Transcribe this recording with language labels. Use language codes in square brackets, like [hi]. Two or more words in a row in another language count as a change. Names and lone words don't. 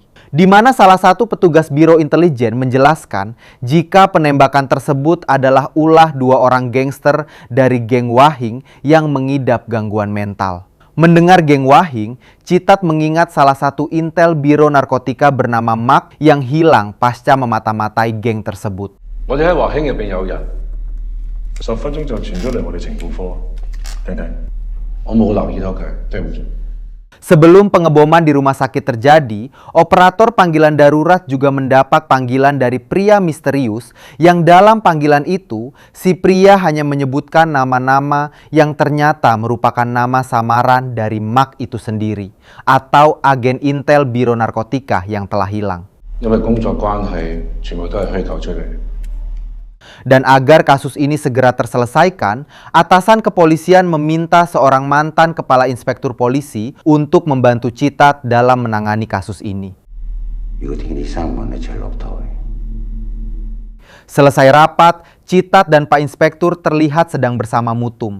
[id] Di mana salah satu petugas Biro Intelijen menjelaskan jika penembakan tersebut adalah ulah dua orang gangster dari geng Wahing yang mengidap gangguan mental. Mendengar geng Wahing, Citat mengingat salah satu intel Biro Narkotika bernama Mark yang hilang pasca memata-matai geng tersebut. [yue] 10 分鐘就傳咗嚟我哋情報科，婷婷，我冇留意到佢，對唔住。 [id] Sebelum pengeboman di rumah sakit terjadi, operator panggilan darurat juga mendapat panggilan dari pria misterius yang dalam panggilan itu, si pria hanya menyebutkan nama-nama yang ternyata merupakan nama samaran dari Mark itu sendiri, atau agen intel Biro Narkotika yang telah hilang. [yue] 因為工作關係，全部都係虛構出嚟。 [id] Dan agar kasus ini segera terselesaikan, atasan kepolisian meminta seorang mantan kepala inspektur polisi untuk membantu Citat dalam menangani kasus ini. Selesai rapat, Citat dan Pak Inspektur terlihat sedang bersama Mutum.